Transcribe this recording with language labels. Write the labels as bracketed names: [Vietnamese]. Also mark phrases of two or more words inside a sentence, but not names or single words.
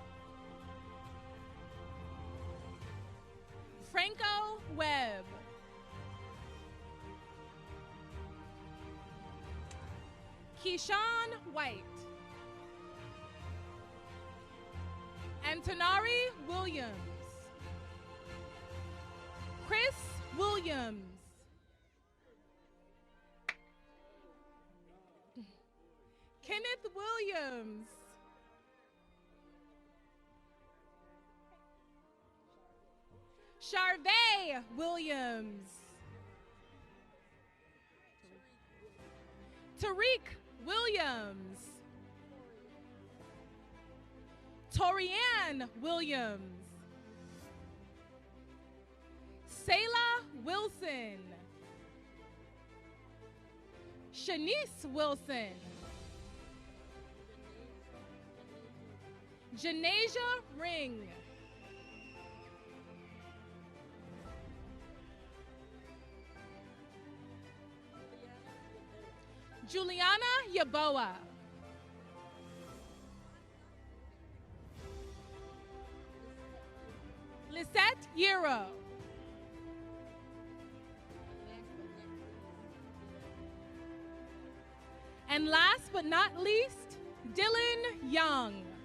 [English] Franco Webb. Keyshawn White. Antonari Williams. Chris Williams. Kenneth Williams. Charvey Williams. Tariq Williams. Torianne Williams. Sayla Wilson. Shanice Wilson. Janasia Ring. Juliana Yaboa. Lisette Yero. And last but not least, Dylan Young.